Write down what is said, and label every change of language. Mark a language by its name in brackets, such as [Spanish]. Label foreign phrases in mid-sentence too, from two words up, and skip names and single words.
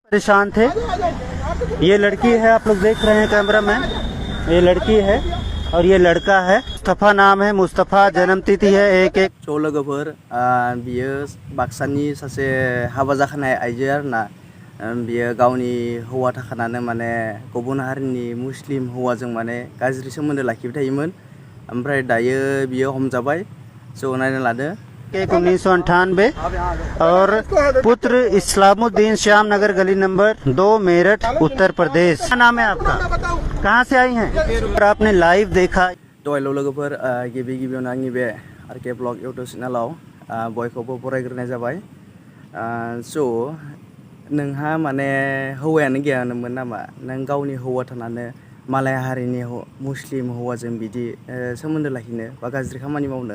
[Hindi] परेशान थे। ये लड़की है, आप लोग देख रहे हैं कैमरा में, ये लड़की है और ये लड़का है। मुस्तफ़ा नाम है, मुस्तफ़ा, जन्म तिथि है 1-1। [Bodo] ज' लोगोफोर बियो बाक्सानि सासे हाबा जाखानाय आइजो आरोना। बियो गावनि हौवा थाखानानै माने गुबुन हारिनि मुस्लिम हौवाजों माने गाज्रि सोमोन्दो लाखिबाय थायोमोन। ओमफ्राय दायो बियो हमजाबाय, ज' नायना लादो। [Hindi] 1998 और पुत्र इस्लामुद्दीन श्याम नगर गली नंबर 2 मेरठ उत्तर प्रदेश। क्या नाम है आपका, कहाँ से आई हैं और आपने लाइव देखा? [Bodo] दहायल' लोगोफोर गिबि गिबियावनो आंनि बे आरके ब्लग इउटुब चेनेलाव बयखौबो बरायग्रोनाय जाबाय। स' नोंहा माने हौवायानो गैयामोन नामा? नों गावनि हौवा थानानै मालाय हारिनि मुस्लिम हौवाजों बिदि सोमोन्दो लाखिनो बा गाज्रि खामानि मावनो?